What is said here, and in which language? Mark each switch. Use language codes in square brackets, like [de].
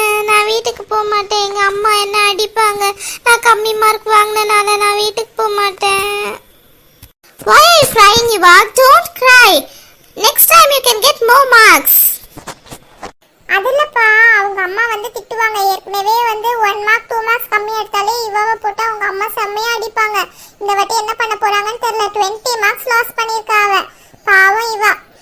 [ta] நான் வீட்டுக்கு போக மாட்டேன், எங்கள் அம்மா என்ன அடிப்பாங்க. நான் கம்மி மார்க் வாங்கினனால நான் வீட்டுக்கு போக மாட்டேன். [en] Why are you crying, Eva? Don't cry. Next time you can get more marks. [ta] அதுலப்பா, அவங்க அம்மா வந்து திட்டுவாங்க. ஏற்கனவே வந்து 1 மார்க் 2 மார்க்ஸ் கம்மி எடுத்தாலே இவவை போட்டு அவங்க அம்மா செம்மையா அடிப்பாங்க. இந்த வாட்டி என்ன பண்ண போறாங்கன்னு தெரியல. 20 மார்க்ஸ் லாஸ் பண்ணியிருக்காங்க பாவம் இவா.